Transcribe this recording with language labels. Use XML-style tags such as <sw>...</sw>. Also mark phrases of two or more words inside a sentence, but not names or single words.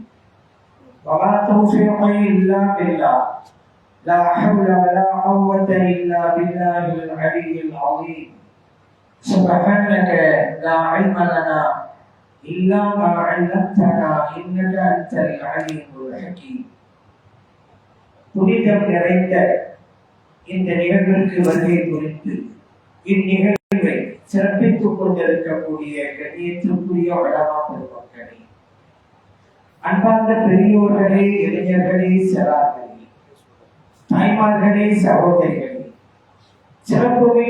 <ar>وما توفيقي إلا بالله، لا حول ولا قوة إلا بالله العلي العظيم. سبحانك لا علم لنا إلا ما علمتنا إنك أنت العليم الحكيم.</ar> <ta>புனிதம் நிறைந்த இந்த நிகழ்விற்கு வருகை குறித்து இந்நிகழ்வை சிறப்பித்துக் கொண்டிருக்கக்கூடிய கண்ணியத்திற்குரிய வளமா பெருமக்களே, அன்பார்ந்த பெரியோர்களே, இளைஞர்களே, சிறார்களே, தாய்மார்களே, சகோதரிகளே, சிறப்புமிக்க</ta>